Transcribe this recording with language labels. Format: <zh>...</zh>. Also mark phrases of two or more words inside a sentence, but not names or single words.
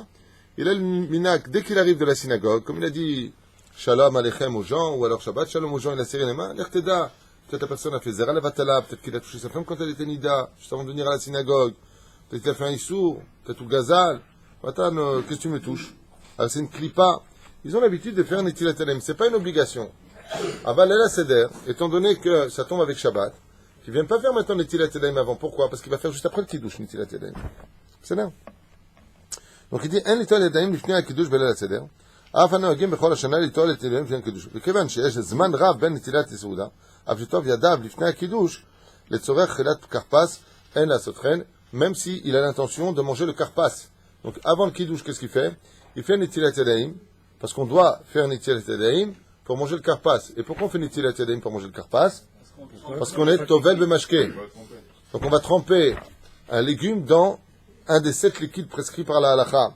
<fr>Il a le minak, dès qu'il arrive de la synagogue, comme il a dit</fr> <he>שלום עליכם</he> <fr>aux gens, ou alors</fr> <he>שבת שלום</he> <fr>aux gens, il a serré les mains, l'Erteda, peut-être la personne a fait</fr> <he>זרע לבטלה,</he> <fr>peut-être qu'il a touché sa femme quand elle était Nida, juste avant de venir à la synagogue, peut-être qu'il a fait un Issour, peut-être ou Gazal, qu'est-ce que tu me touches? Alors c'est une clipa. Ils ont l'habitude de faire</fr> <he>נטילת ידיים,</he> <fr>c'est pas une obligation. Aval la Seder, étant donné que ça tombe avec Shabbat, il ne vient pas faire maintenant</fr> <he>נטילת ידיים</he> <fr>avant. Pourquoi? Parce qu'il va faire juste après le Kiddush</fr> <he>נטילת ידיים.</he> <fr>C'est là. Donc il dit un</fr> <he>נטילת ידיים לפני הקידוש בליל הסדר. אף הנוהגים בכל השנה ליטול את ידיהם לפני הקידוש. וכיוון שיש זמן רב בין נטילת הסעודה, אף שטוב ידיו לפני הקידוש, לצורך אכילת כרפס, אין לעשות כן,</he> <fr>même si il a l'intention de manger le karpas. Donc avant le kiddush, qu'est-ce qu'il fait? Il fait</fr> <he>נטילת ידיים,</he> <fr>parce qu'on doit faire</fr> <he>נטילת ידיים</he> <fr>pour manger le karpas. Et pourquoi on fait</fr> <he>נטילת ידיים</he> <fr>pour manger le karpas? Parce qu'on est</fr> <he>טובל במשקה.</he> <fr>Donc on va tremper un légume dans un des 7 liquides prescrits par la halakha.</fr>